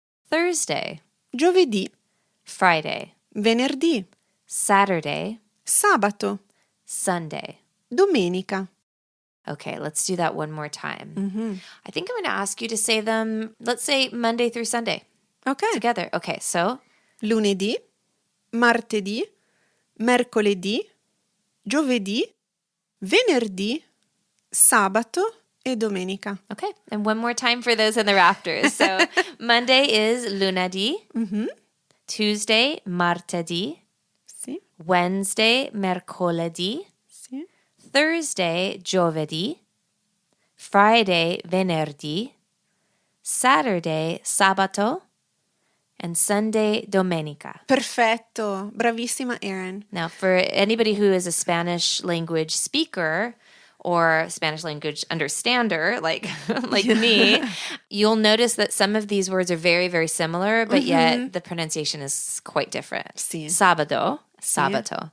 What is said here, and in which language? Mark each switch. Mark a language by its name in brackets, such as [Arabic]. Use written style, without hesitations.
[English] Thursday, [Italian] giovedì, [English] Friday, [Italian] venerdì, [English] Saturday, [Italian] sabato, [English] Sunday. [Italian] domenica. [English] Okay, let's do that one more time. Mm-hmm. I think I'm going to ask you to say them, let's say Monday through Sunday Okay. together. Okay, so [Italian] Lunedì, martedì, mercoledì, giovedì, venerdì, sabato e domenica. [English] okay, and one more time for those in the rafters. So Monday is lunedì, Mm-hmm. Tuesday, martedì, [Italian] Sì, [English] Wednesday, mercoledì, [Italian] sì. [English] Thursday, giovedì, Friday, venerdì, Saturday, sabato, and Sunday, domenica. [Italian] Perfetto. Bravissima, Erin. [English] Now, for anybody who is a Spanish language speaker, or Spanish language understander, like me, you'll notice that some of these words are very, very similar, but yet the pronunciation is quite different. [Spanish] Sí. Sábado, sábado.